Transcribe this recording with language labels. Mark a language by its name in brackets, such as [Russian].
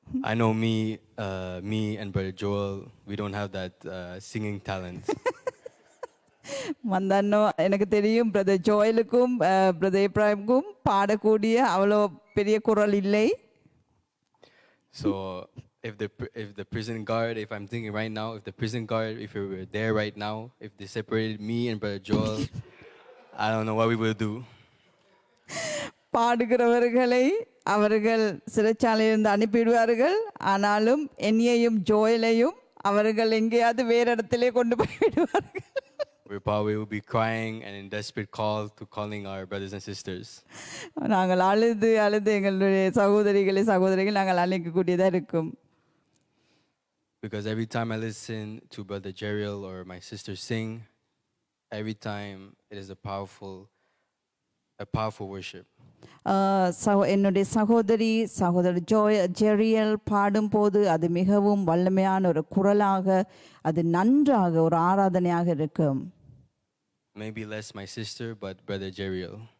[English] I know me and Brother Joel, we don't have that singing talent. [Tamil] மந்தானோ எனக்கு தெரியும் brother ஜோயலுக்கும் brother ஏப்ரஹிமுக்கும் பாடக்கூடிய அவ்வளோ பெரிய குரல் இல்லை. [English] So if the prison guard, if I'm thinking right now, if the prison guard, if we were there right now, if they separated me and Brother Joel, I don't know what we will do. [Tamil] பாடுகிறவர்களை அவர்கள் சிறைச்சாலையிலிருந்து அனுப்பிவிடுவார்கள். ஆனாலும் என்னையும் ஜோயலையும் அவர்கள் எங்கேயாவது வேறு இடத்திலே கொண்டு போய் விடுவார்கள். [English] We probably will be crying and in desperate call to calling our brothers and sisters. [Tamil] நாங்கள் அழுது எங்களுடைய சகோதரிகள் நாங்கள் அழைக்கக்கூடியதாக இருக்கும். [English] Because every time I listen to Brother Jeriel or my sister sing, every time it is a powerful worship. [Tamil] என்னுடைய சகோதரர் ஜெரியல் பாடும்போது அது மிகவும் வல்லமையான ஒரு குரலாக, அது நன்றாக ஒரு ஆராதனையாக இருக்கும். [English] Maybe less my sister, but Brother Jeriel.